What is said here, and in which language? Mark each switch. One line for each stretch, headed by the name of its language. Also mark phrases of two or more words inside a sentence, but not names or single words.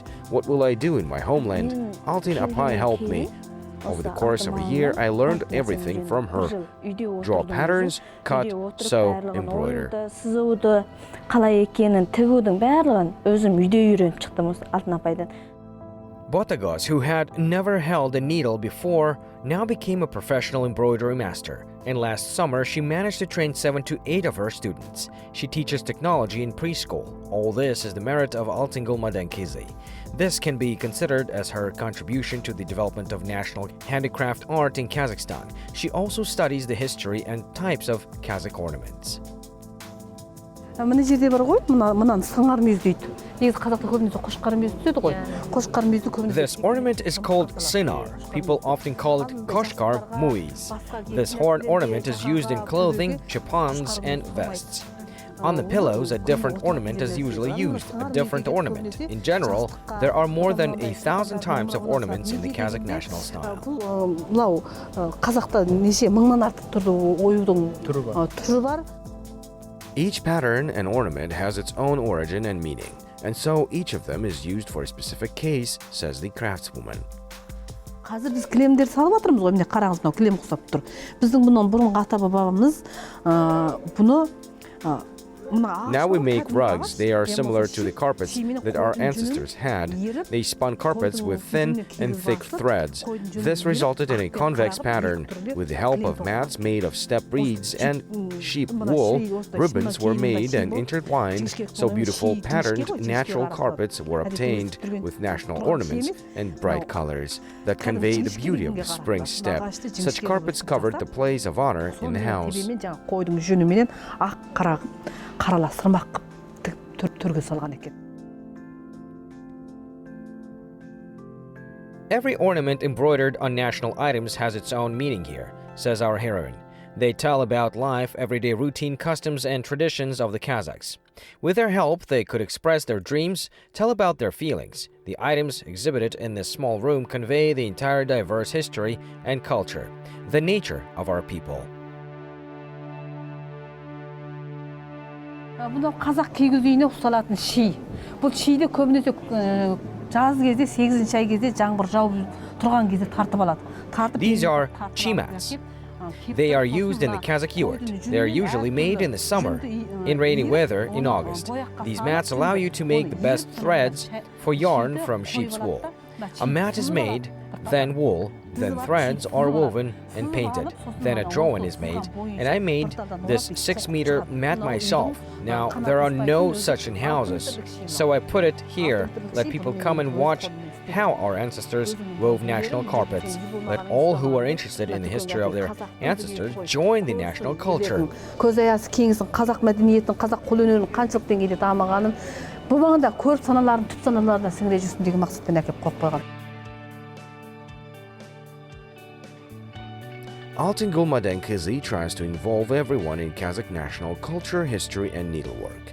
English: What will I do in my homeland? Altyn Apai helped me. Over the course of a year, I learned everything from her. Draw patterns, cut, sew, embroider.
Kazakh: Сызуды, қалай екенін, тігудің барлығын өзім үйде үйреніп шықтым осы Altyn апайдан.
English: Botagoz, who had never held a needle before, now became a professional embroidery master. And last summer, she managed to train 7 to 8 of her students. She teaches technology in preschool. All this is the merit of Altyngul Madenkyzy. This can be considered as her contribution to the development of national handicraft art in Kazakhstan. She also studies the history and types of Kazakh ornaments.
Kazakh: Мына жерде бар ғой, мынаны сыңар мүйіз дейді. Негізі қазақта көбінесе қошқар мүйіз деді ғой. Қошқар мүйізді көбінесе.
English: This ornament is called sinar. People often call it koshkar muiz. This horn ornament is used in clothing, chapans, and vests. On the pillows, a different ornament is usually used, a different ornament. In general, there are more than 1,000 types of ornaments in the Kazakh national style.
Kazakh: Мынау қазақта неше мыңнан артық түрді оюдың түрі бар.
English: Each pattern and ornament has its own origin and meaning, and so each of them is used for a specific case, says the craftswoman.
Kazakh: Қазір біз кілемдер салып жатырмыз ғой, міне қараңыз, мынау кілем ұқсап тұр. Біздің бұның бұрынғы ата-бабамыз бұны
English: Now we make rugs. They are similar to the carpets that our ancestors had. They spun carpets with thin and thick threads. This resulted in a convex pattern. With the help of mats made of steppe reeds and sheep wool, ribbons were made and intertwined, so beautiful patterned natural carpets were obtained with national ornaments and bright colors that convey the beauty of the spring steppe. Such carpets covered the place of honor in the house.
Kazakh: Қараластырмақ түрге салған екен.
English: Every ornament embroidered on national items has its own meaning here, says our heroine. They tell about life, everyday routine, customs, and traditions of the Kazakhs. With their help, they could express their dreams, tell about their feelings. The items exhibited in this small room convey the entire diverse history and culture, the nature of our people.
Kazakh: Бұны қазақ кигіз үйіне ұсталатын ши. Бұл шиді көбінесе жаз кезде, 8-ші ай кезде жаңбыр жауып тұрған кезде тартып алады.
English: These are chi mats. They are used in the Kazakh yurt. They are usually made in the summer, in rainy weather in August. These mats allow you to make the best threads for yarn from sheep's wool. A mat is made, then wool, then threads are woven and painted. Then a drawing is made, and I made this 6-meter mat myself. Now, there are no such in houses, so I put it here. Let people come and watch how our ancestors wove national carpets. Let all who are interested in the history of their ancestors join the national culture.
Kazakh: Көз аясы кеңсін, қазақ мәдениетін, қазақ қолөнерінің қаншалық деңгейде дамығанын бұл маңда көріп саналарын, түп саналарына сіңіре жүрсін деген мақсатпен әкеп қойып қойған.
English: Altyngul Madenkyzy tries to involve everyone in Kazakh national culture, history, and needlework.